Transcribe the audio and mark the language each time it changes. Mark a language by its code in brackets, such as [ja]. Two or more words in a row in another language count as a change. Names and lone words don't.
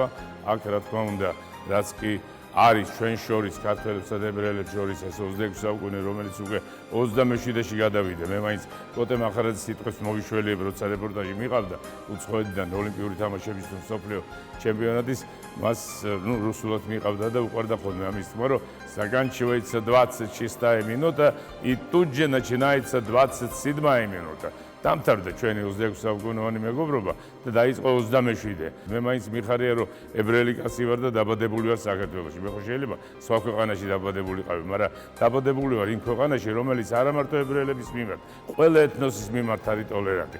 [ka] აქ რა თქმა უნდა, რაც კი არის ჩვენ შორის ქართველებსა და ებრაელებს შორის ეს 26 საუკუნე, რომელიც უკვე 27-ში გადავიდა. მე მაინც კოტე მახარაძის სიტყვის მოვიშველიებ, როცა რეპორტაჟი მიყავდა უცხოეთიდან ოლიმპიური თამაშების თუ მსოფლიო ჩემპიონატის, მას რუსულად მიყავდა და უყვარდა ხოლმე ამის თქმა, რომ [ru] заканчивается 26 минута и тут же начинается 27 минута. [ka] დამთავრდა ჩვენი 26 საუკუნოვანი მეგობრობა და დაიწყო 27-ე. მე მაინც მიხარია, რომ ებრაელი კაცი ვარ და დაბადებული ვარ საქართველოში. მე ხო შეიძლება სხვა ქვეყანაში დაბადებული ყავი, მაგრამ დაბადებული ვარ იმ ქვეყანაში, რომელიც არა მარტო ებრაელების მიმართ, ყველა ეთნოსის მიმართ არის ტოლერანტი.